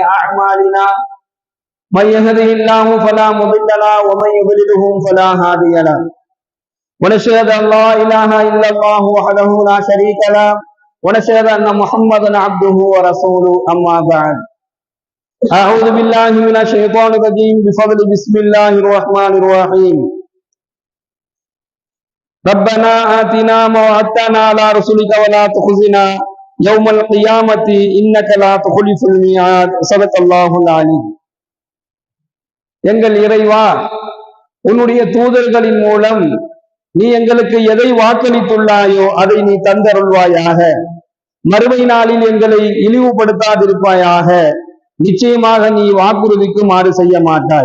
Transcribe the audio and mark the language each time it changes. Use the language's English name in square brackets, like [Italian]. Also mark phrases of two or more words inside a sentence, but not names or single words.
[Arabic] أعمالنا من يهده الله فلا مضل له ومن يضلله فلا هادي له ونشهد أن لا إله إلا الله وحده لا شريك له ونشهد أن محمدا عبده ورسوله أما بعد أعوذ بالله من الشيطان الرجيم بفضل بسم الله الرحمن الرحيم ربنا آتنا ما وعدتنا على رسلك ولا تخزنا يوم القيامة إنك لا تخلف الميعاد صدق الله العليم. [Tamil] எங்கள் இறைவா, உன்னுடைய தூதர்களின் மூலம் நீ எங்களுக்கு எதை வாக்களித்துள்ளாயோ அதை நீ தந்தருள்வாயாக. மறுமை நாளில் எங்களை இழிவுபடுத்தாதிருப்பாயாக. நிச்சயமாக நீ வாக்குறுதிக்கு மாறு செய்ய மாட்டாய்.